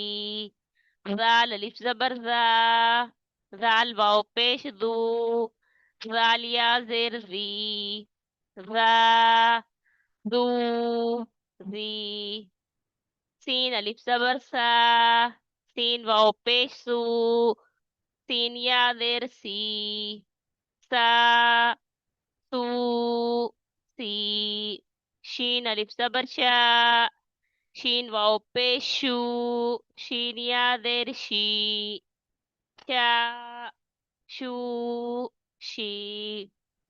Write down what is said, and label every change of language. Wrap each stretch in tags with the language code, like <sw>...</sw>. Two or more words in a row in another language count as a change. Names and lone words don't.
<ur>ذال الف زبر ذا، ذال واو پیش دو، ذال یا زیر زی، ذا دو زی. سین الف زبر سا، سین واو پیش سو، سین یا زیر سی، سا سو سی. شین الف زبر شا، شین واو پیش شو، شین یا زیر شی، شا شو شی.</ur>